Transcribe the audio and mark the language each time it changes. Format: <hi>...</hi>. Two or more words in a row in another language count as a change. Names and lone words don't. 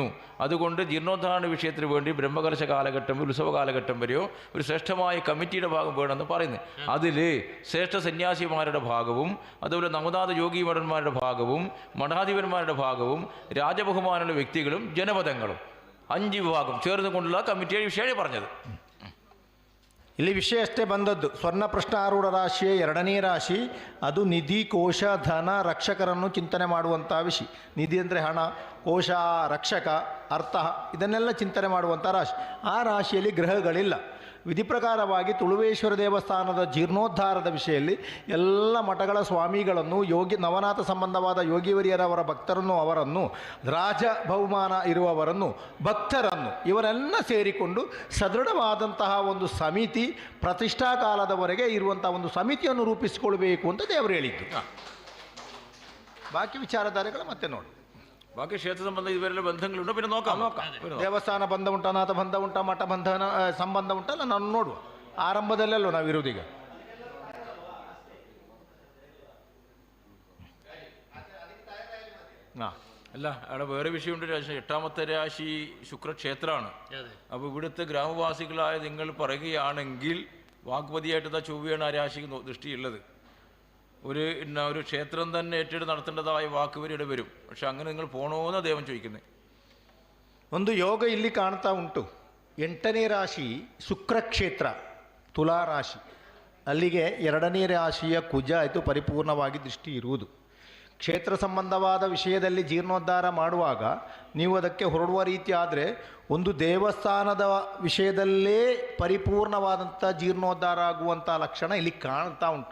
<ml>അതുകൊണ്ട് ജീർണോദ്ധാരണ വിഷയത്തിന് വേണ്ടി ബ്രഹ്മകലശ കാലഘട്ടം ഉത്സവ കാലഘട്ടം വരെയോ ഒരു ശ്രേഷ്ഠമായ കമ്മിറ്റിയുടെ ഭാഗം വേണമെന്ന് പറയുന്നത്. അതിൽ ശ്രേഷ്ഠ സന്യാസിമാരുടെ ഭാഗവും അതുപോലെ നവനാഥ യോഗി മഠന്മാരുടെ ഭാഗവും മഠാധിപന്മാരുടെ ഭാഗവും രാജബഹുമാനുള്ള വ്യക്തികളും ജനപദങ്ങളും 5 വിഭാഗം ചേർന്നുകൊണ്ടുള്ള കമ്മിറ്റിയുടെ വിഷയമാണ് പറഞ്ഞത്.</ml> <kn>ಇಲ್ಲಿ ವಿಷಯ ಅಷ್ಟೇ ಬಂದದ್ದು. ಸ್ವರ್ಣ ಪ್ರಶ್ನಾರೂಢ ರಾಶಿಯ 2ನೇ ರಾಶಿ ಅದು ನಿಧಿ ಕೋಶ ಧನ ರಕ್ಷಕರನ್ನು ಚಿಂತನೆ ಮಾಡುವಂಥ ವಿಷಯ. ನಿಧಿ ಅಂದರೆ ಹಣ, ಕೋಶ ರಕ್ಷಕ, ಅರ್ಥ ಇದನ್ನೆಲ್ಲ ಚಿಂತನೆ ಮಾಡುವಂಥ ರಾಶಿ. ಆ ರಾಶಿಯಲ್ಲಿ ಗ್ರಹಗಳಿಲ್ಲ. ವಿಧಿ ಪ್ರಕಾರವಾಗಿ ತುಳುವೇಶ್ವರ ದೇವಸ್ಥಾನದ ಜೀರ್ಣೋದ್ಧಾರದ ವಿಷಯದಲ್ಲಿ ಎಲ್ಲ ಮಠಗಳ ಸ್ವಾಮಿಗಳನ್ನು ನವನಾಥ ಸಂಬಂಧವಾದ ಯೋಗಿವರಿಯರವರ ಭಕ್ತರನ್ನು ಅವರನ್ನು ರಾಜ ಬಹುಮಾನ ಇರುವವರನ್ನು ಭಕ್ತರನ್ನು ಇವರೆಲ್ಲ ಸೇರಿಕೊಂಡು ಸದೃಢವಾದಂತಹ ಒಂದು ಸಮಿತಿ ಪ್ರತಿಷ್ಠಾ ಕಾಲದವರೆಗೆ ಇರುವಂಥ ಒಂದು ಸಮಿತಿಯನ್ನು ರೂಪಿಸಿಕೊಳ್ಬೇಕು ಅಂತ ದೇವರು ಹೇಳಿದ್ದು. ಬಾಕಿ ವಿಚಾರಧಾರೆಗಳು ಮತ್ತೆ ನೋಡಿ.</kn> <ml>ബാക്കി ക്ഷേത്ര സംബന്ധം ഇതുവരെയുള്ള ബന്ധങ്ങളുണ്ടോ പിന്നെ നോക്കാം.</ml> <kn>ದೇವಸ್ಥಾನ ಬಂಧ ಉಂಟಾ, ನಾಥ ಬಂಧ ಉಂಟಾ, ಮಠ ಬಂಧನ ಸಂಬಂಧ ಉಂಟಲ್ಲ ನಾನು ನೋಡುವ. ಆರಂಭದಲ್ಲೆಲ್ಲೋ ನಾವು ಇರುವುದೀಗ.</kn> <ml>അല്ല അവിടെ വേറെ വിഷയമുണ്ട്. രാശി 8ാമത്തെ രാശി ശുക്രക്ഷേത്രമാണ്. അപ്പോൾ ഇവിടുത്തെ ഗ്രാമവാസികളായ നിങ്ങൾ പറയുകയാണെങ്കിൽ വാഗ്പതിയായിട്ട് ചൊവ്വയാണ് ആ രാശിക്ക് ദൃഷ്ടിയുള്ളത്. ഒരു ക്ഷേത്രം തന്നെ ഏറ്റെടുത്ത് നടത്തേണ്ടതായ വാക്കുവരിയുടെ വരും. പക്ഷെ അങ്ങനെ നിങ്ങൾ പോകണമെന്ന് അദ്ദേഹം ചോദിക്കുന്നത്.</ml> <kn>ಒಂದು ಯೋಗ ಇಲ್ಲಿ ಕಾಣ್ತಾ ಉಂಟು. 8ನೇ ರಾಶಿ ಶುಕ್ರಕ್ಷೇತ್ರ ತುಲಾ ರಾಶಿ. ಅಲ್ಲಿಗೆ 2ನೇ ರಾಶಿಯ ಕುಜ ಆಯಿತು ಪರಿಪೂರ್ಣವಾಗಿ ದೃಷ್ಟಿ ಇರುವುದು. ಕ್ಷೇತ್ರ ಸಂಬಂಧವಾದ ವಿಷಯದಲ್ಲಿ ಜೀರ್ಣೋದ್ಧಾರ ಮಾಡುವಾಗ ನೀವು ಅದಕ್ಕೆ ಹೊರಡುವ ರೀತಿ ಆದರೆ ಒಂದು ದೇವಸ್ಥಾನದ ವಿಷಯದಲ್ಲೇ ಪರಿಪೂರ್ಣವಾದಂಥ ಜೀರ್ಣೋದ್ಧಾರ ಆಗುವಂಥ ಲಕ್ಷಣ ಇಲ್ಲಿ ಕಾಣ್ತಾ ಉಂಟು.</kn>